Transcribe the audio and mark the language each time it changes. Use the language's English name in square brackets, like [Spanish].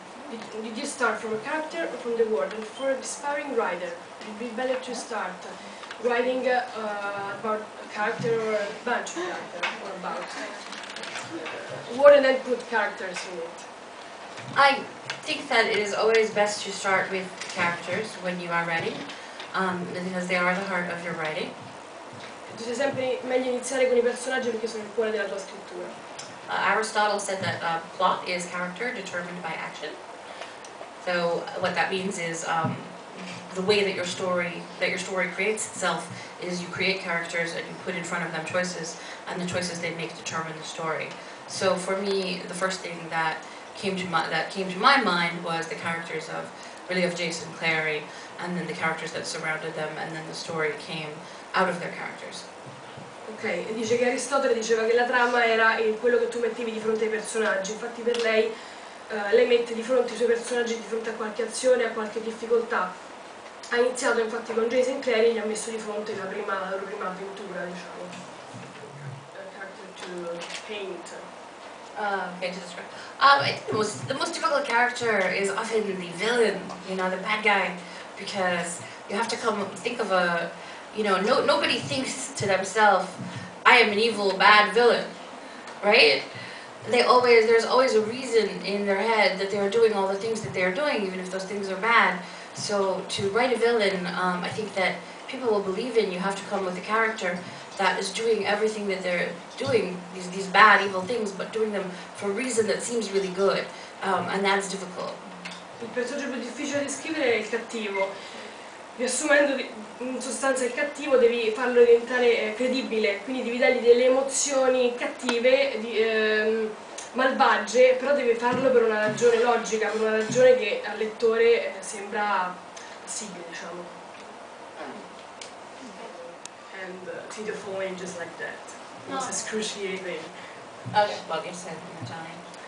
[English] Did you start from a character or from the word? And for an aspiring writer, it would be better to start writing about a character or a bunch of characters, or about word and then put characters in it. I think that it is always best to start with characters when you are writing, because they are the heart of your writing. [Italian] È sempre meglio iniziare con i personaggi perché sono il cuore della tua scrittura. [English] Aristotle said that plot is character determined by action. So what that means is the way that your story creates itself is you create characters and you put in front of them choices, and the choices they make determine the story. So for me, the first thing that came to my mind was the characters of Jason and Clary, and then the characters that surrounded them, and then the story came out of their characters. [Italian] Ok, dice che Aristotele diceva che la trama era quello che tu mettevi di fronte ai personaggi, infatti per lei mette di fronte i suoi personaggi di fronte a qualche azione, a qualche difficoltà. Ha iniziato infatti con Jason e Clary e gli ha messo di fronte la loro prima avventura, diciamo. [English] Character to paint. Okay, to describe. I think the most difficult character is often the villain, you know, the bad guy, because you have to think of a, you know, nobody thinks to themselves, I am an evil, bad villain, right? There's always a reason in their head that they're doing all the things that they're doing, even if those things are bad. So to write a villain, I think that people will believe in, you have to come with a character that is doing everything that they're doing, these bad, evil things, but doing them for a reason that seems really good, and that's difficult. [Italian] Il personaggio più difficile da scrivere è il cattivo. Riassumendo, in sostanza il cattivo devi farlo diventare credibile, quindi devi dargli delle emozioni cattive, malvagie, però devi farlo per una ragione logica, per una ragione che al lettore sembra possibile, diciamo. [English] And to the point just like that. It's excruciating. Okay, well, you said in Italian.